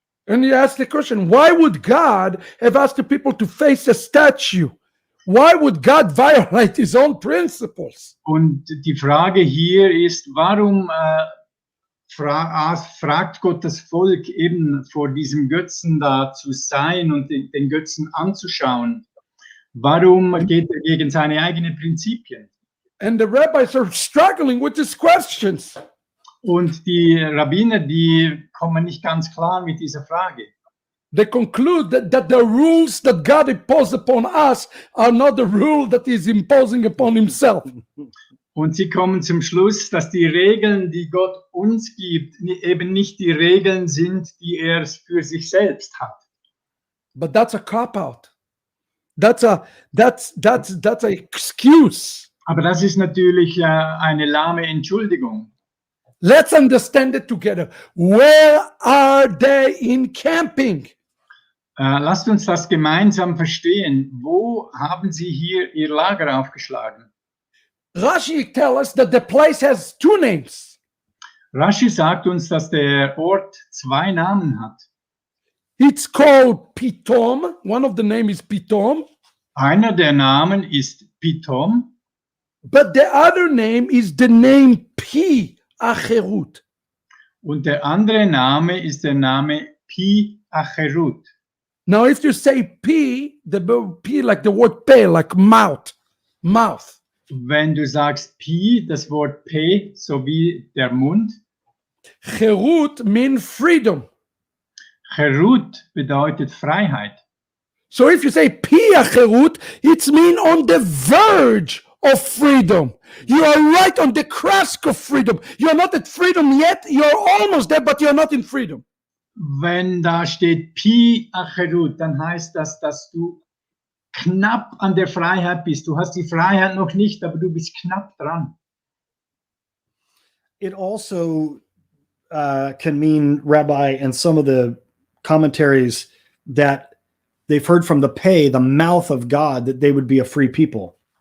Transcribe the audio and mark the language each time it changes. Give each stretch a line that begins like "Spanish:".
English: And you ask the question, why would God have asked the people to face a statue? Why would God violate his own principles?
German: Und die Frage hier ist, warum fragt Gott das Volk eben vor diesem Götzen da zu sein und den Götzen anzuschauen. Warum geht er gegen seine eigenen Prinzipien?
English: And the rabbis are struggling with these questions.
German: Und die Rabbiner, die kommen nicht ganz klar mit dieser Frage.
English: They conclude that the rules that God imposed upon us are not the rule that He's imposing upon Himself.
German: Und sie kommen zum Schluss, dass die Regeln, die Gott uns gibt, eben nicht die Regeln sind, die er für sich selbst hat.
English: But that's a cop-out. That's a excuse.
German: Aber das ist natürlich eine lahme Entschuldigung.
English: Let's understand it together. Where are they encamping?
German: Lasst uns das gemeinsam verstehen. Wo haben sie hier ihr Lager aufgeschlagen?
English: Rashi tells us that the place has two names.
German: Rashi sagt uns, dass der Ort zwei Namen hat.
English: It's called Pitom. One of the names is Pitom.
German: Einer der Namen ist Pitom.
English: But the other name is the name Pi Acherut.
German: Und der andere Name ist der Name Pi Acherut.
English: Now, if you say Pi, the word Pi like the word Pe, like mouth.
German: Wenn du sagst Pi, das Wort P, sowie der Mund.
English: Cherut means freedom.
German: Cherut bedeutet Freiheit.
English: So if you say Pi Acherut, it's mean on the verge of freedom. You are right on the cusp of freedom. You are not at freedom yet. You are almost there, but you are not in freedom.
German: Wenn da steht Pi Acherut, dann heißt das, dass du knapp an der Freiheit bist. Du hast die Freiheit noch nicht, aber du bist knapp dran.
English: It also can mean, Rabbi, and some of the commentaries, that they've heard from the Pei, the mouth of God, that they would be a free people.